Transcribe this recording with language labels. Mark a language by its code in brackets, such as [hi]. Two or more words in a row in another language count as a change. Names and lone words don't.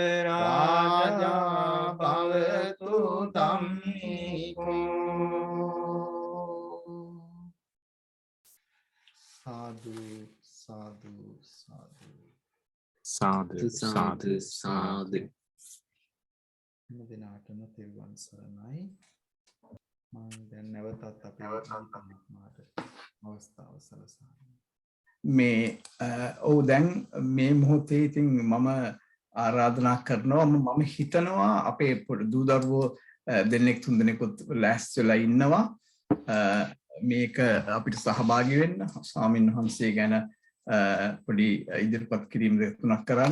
[pi] රාජා භවතු ධම්මිකෝ සාදු සාදු සාදු Sadhu, sadhu, sadhu. [si] හැම දිනාටම තෙරුවන් සරණයි. මම දැන් නැවතත් අපේ ආත්මාට අවස්ථාව සලසනවා. මේ ඔව් දැන් මේ මොහොතේ ඉතින් මම ආරාධනා කරනවා මම හිතනවා අපේ දූ දරුවෝ දෙන්නෙක් තුන් දෙනෙකුත් ලෑස්ති වෙලා ඉන්නවා මේක අපිට සහභාගී වෙන්න ස්වාමීන් වහන්සේ ගැන පොඩි ඉදිරිපත් කිරීම දෙකක් කරන්න.